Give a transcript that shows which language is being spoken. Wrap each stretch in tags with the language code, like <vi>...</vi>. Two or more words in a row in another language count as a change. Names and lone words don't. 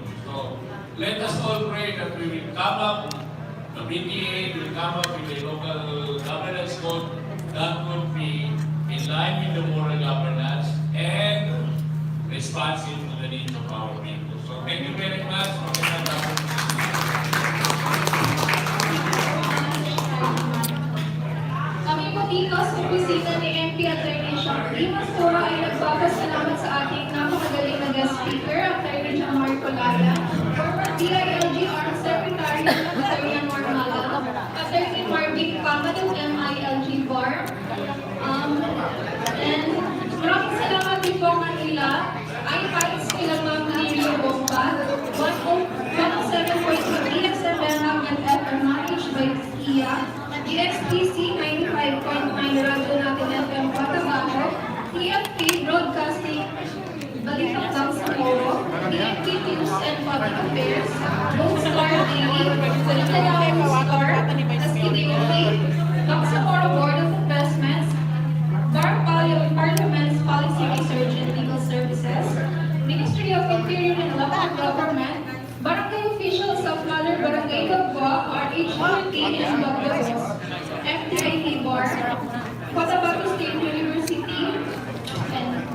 <en>So let us all pray that we will come up, the PTA will come up with a local governance code that would be in line with the moral governance and responsive to the needs of our people. So thank you very much.</en> <tl>Kami po dito sa opisina ni MP Attorney Shakti Masturo ay nagpapasalamat sa ating napakagaling na guest speaker,</tl> <en>Attorney Jamar Kulaya, former DILG Armed Secretary, Attorney Normalan, Attorney Marvin Capra of MILG Bar,</en> <tl>and maraming salamat din po kanila ay fights kila Ma'am Lirio Bomba, 107.2 EXM</tl> <en>and FM managed by Kia, DXPC 95.9</en> <tl>radyo natin</tl> <en>FM Patabaho, TFP Broadcasting, Balitang Bangsamoro, DFP News and Public Affairs, Lone Star Daily, Balitang Star, DOT, Bangsamoro Board of Investments, Parliament's Policy Research and Legal Services, Ministry of Interior and Local Government, barangay officials of Mother Barangay Gagwa, RH13 and Bagdagos, FTIT Board, Cotabato State University, and</en>